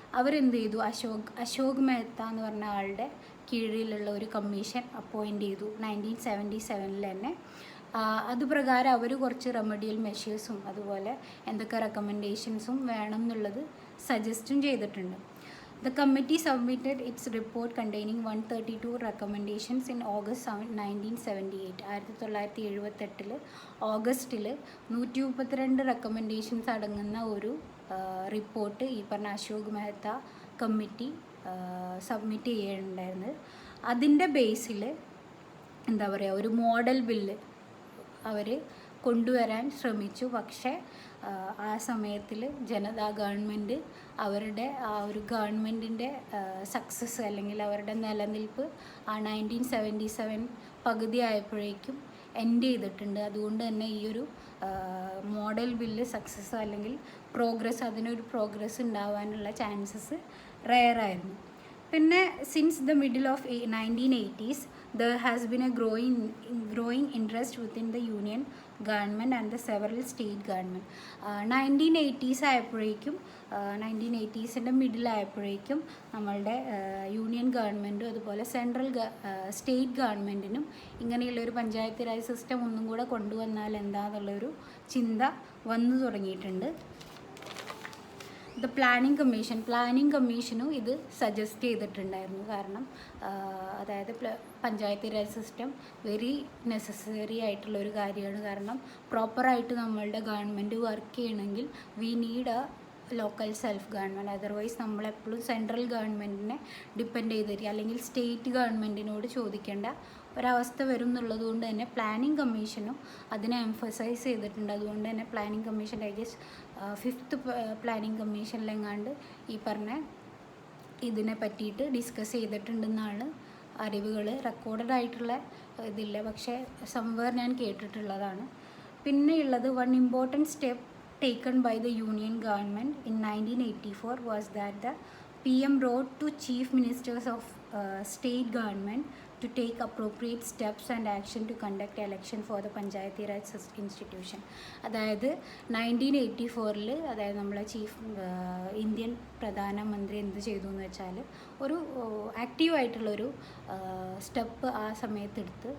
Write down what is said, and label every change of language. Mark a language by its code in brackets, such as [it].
[ml] അവരെന്ത് ചെയ്തു, അശോക് മെഹ്ത്ത എന്ന് പറഞ്ഞ ആളുടെ കീഴിലുള്ള ഒരു കമ്മീഷൻ അപ്പോയിൻ്റ് ചെയ്തു 1977 തന്നെ. അതുപ്രകാരം അവർ കുറച്ച് റെമഡിയൽ മെഷേഴ്സും അതുപോലെ എന്തൊക്കെ റെക്കമെൻഡേഷൻസും വേണം എന്നുള്ളത് സജസ്റ്റും ചെയ്തിട്ടുണ്ട്. [en] The committee submitted its report containing 132 recommendations in August 1978. [ml] 1978 ഓഗസ്റ്റിൽ 132 റെക്കമെൻഡേഷൻസ് അടങ്ങുന്ന ഒരു റിപ്പോർട്ട് ഈ പറഞ്ഞ അശോക് മെഹ്ത്ത കമ്മിറ്റി സബ്മിറ്റ് ചെയ്യുകയുണ്ടായിരുന്നത്. അതിൻ്റെ ബേസിൽ എന്താ പറയുക, ഒരു മോഡൽ ബില്ല് അവർ കൊണ്ടുവരാൻ ശ്രമിച്ചു. പക്ഷേ ആ സമയത്തിൽ ജനതാ ഗവൺമെൻറ് അവരുടെ ആ ഒരു ഗവൺമെൻറ്റിൻ്റെ സക്സസ് അല്ലെങ്കിൽ അവരുടെ നിലനിൽപ്പ് ആ 1977 പകുതി ആയപ്പോഴേക്കും എൻഡ് ചെയ്തിട്ടുണ്ട്. അതുകൊണ്ട് തന്നെ ഈ ഒരു മോഡൽ ബില്ല് സക്സസ് അല്ലെങ്കിൽ അതിനൊരു പ്രോഗ്രസ് ഉണ്ടാവാനുള്ള ചാൻസസ് റെയറായിരുന്നു. [en] പിന്നെ since the middle of 1980s there has been a growing interest within the union government and the several state government. [ml] 1980s ആയപ്പോഴേക്കും 1980s മിഡിൽ ആയപ്പോഴേക്കും നമ്മളുടെ യൂണിയൻ ഗവൺമെൻറ്റും അതുപോലെ സെൻട്രൽ സ്റ്റേറ്റ് ഗവൺമെൻറ്റിനും ഇങ്ങനെയുള്ളൊരു പഞ്ചായത്ത് രാജ് സിസ്റ്റം ഒന്നും കൂടെ കൊണ്ടുവന്നാൽ എന്താണെന്നുള്ളൊരു ചിന്ത വന്നു തുടങ്ങിയിട്ടുണ്ട്. പ്ലാനിംഗ് കമ്മീഷനും ഇത് സജസ്റ്റ് ചെയ്തിട്ടുണ്ടായിരുന്നു. കാരണം അതായത് panchayat Raj system very necessary ആയിട്ടുള്ളൊരു കാര്യമാണ്. കാരണം പ്രോപ്പറായിട്ട് നമ്മളുടെ ഗവൺമെൻറ് വർക്ക് ചെയ്യണമെങ്കിൽ [en] We need local self government. [ml] Otherwise നമ്മളെപ്പോഴും സെൻട്രൽ ഗവൺമെൻറ്റിനെ ഡിപ്പെൻഡ് ചെയ്തിരിക്കുക അല്ലെങ്കിൽ സ്റ്റേറ്റ് ഗവൺമെൻറ്റിനോട് ചോദിക്കേണ്ട ഒരവസ്ഥ വരും എന്നുള്ളത് കൊണ്ട് തന്നെ പ്ലാനിംഗ് കമ്മീഷനും അതിനെ എംഫസൈസ് ചെയ്തിട്ടുണ്ട്. അതുകൊണ്ട് തന്നെ planning commission [en] I guess [ml] 5th planning കമ്മീഷനിലെങ്ങാണ്ട് ഈ പറഞ്ഞ ഇതിനെ പറ്റിയിട്ട് ഡിസ്കസ് ചെയ്തിട്ടുണ്ടെന്നാണ് അറിവുകൾ. റെക്കോർഡഡ് ആയിട്ടുള്ള ഇതില്ല, പക്ഷേ സംവേർ ഞാൻ കേട്ടിട്ടുള്ളതാണ്. പിന്നെയുള്ളത് [en] One important step taken by the union government in 1984 was that the PM wrote to chief ministers of state government to take appropriate steps and action to conduct election for the Panchayati Raj institution. [ml] അതായത് 1984 അതായത് നമ്മളെ Indian പ്രധാനമന്ത്രി എന്ത് ചെയ്തു എന്ന് വെച്ചാൽ ഒരു ആക്റ്റീവായിട്ടുള്ളൊരു step ആ സമയത്ത് എടുത്ത്.